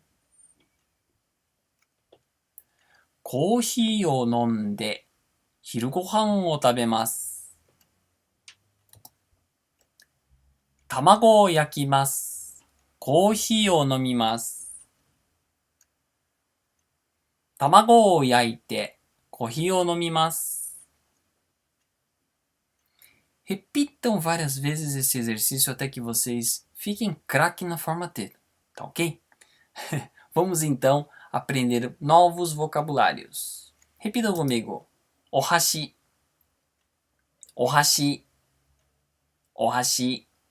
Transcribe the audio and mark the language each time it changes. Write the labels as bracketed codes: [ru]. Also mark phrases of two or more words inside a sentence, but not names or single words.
[ja] コーヒーを飲んで昼ご飯を食べます。卵を焼きます。コーヒーを飲みます。卵を焼いてコーヒーを飲みます。 [pt] Repitam várias vezes esse exercício até que vocês fiquem craque na forma T, tá ok? Vamos então aprender novos vocabulários. Repitam comigo. [ja] お箸、お箸、お箸.